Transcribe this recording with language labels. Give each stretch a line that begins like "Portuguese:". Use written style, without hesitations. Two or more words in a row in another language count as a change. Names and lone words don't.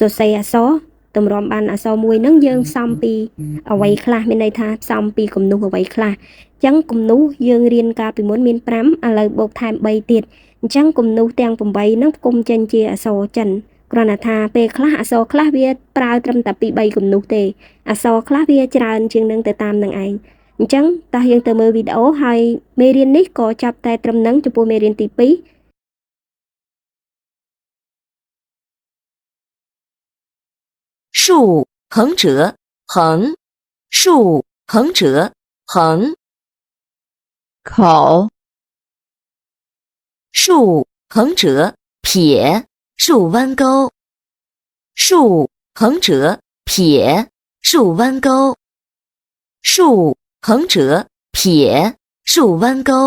Khmer: រសេរអក្សរតម្រាំបានអក្សរមួយហ្នឹងយើងផ្សំពីអ្វីខ្លះមានន័យថាផ្សំពីគំនូសអ្វីខ្លះអញ្ចឹងគំនូសយើងរៀនកាលពីមុនមាន5ឥឡូវបូកថែម3ទៀតអញ្ចឹងគំនូសទាំង8ហ្នឹងផ្គុំចេញជាអក្សរចិនគ្រាន់តែថាពេលខ្លះអក្សរខ្លះវាប្រើត្រឹមតែពី3គំនូសទេអក្សរខ្លះវាច្រើនជាងនឹងទៅតាមនឹងឯងអញ្ចឹងតោះយើងទៅមើលវីដេអូហើយមេរៀននេះក៏ចាប់តែត្រឹមហ្នឹងចំពោះមេរៀនទី2
Chinese: 竖横折横，竖横折横，口竖横折撇，竖弯钩，竖横折撇，竖弯钩，竖横折撇，竖弯钩，